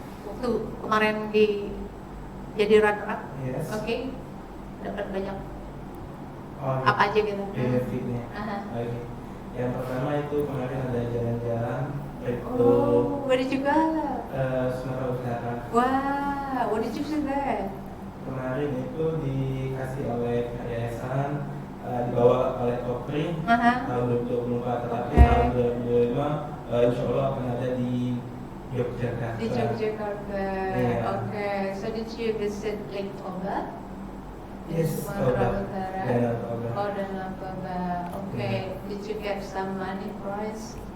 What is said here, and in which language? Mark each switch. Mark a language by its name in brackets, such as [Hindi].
[Indonesian] Waktu kemarin jadi runner up, [English] Yes. [Indonesian] Dapat banyak apa aja gitu? Benefitnya. Yang pertama itu kemarin ada jalan-jalan. [English] Where did you go? [Indonesian] Sumatera Utara. [English] Wow, what did you see there? [Indonesian] Kemarin itu dikasih oleh yayasan, dibawa oleh Kopri tahun 2024, tetapi tahun 2025 insya Allah akan ada di Yogyakarta. Di Yogyakarta. [English] So did you visit Lake Toba? Yes, [Indonesian] Sumatera Utara. Danau Toba. Danau Toba. [English] Did you get some money prize?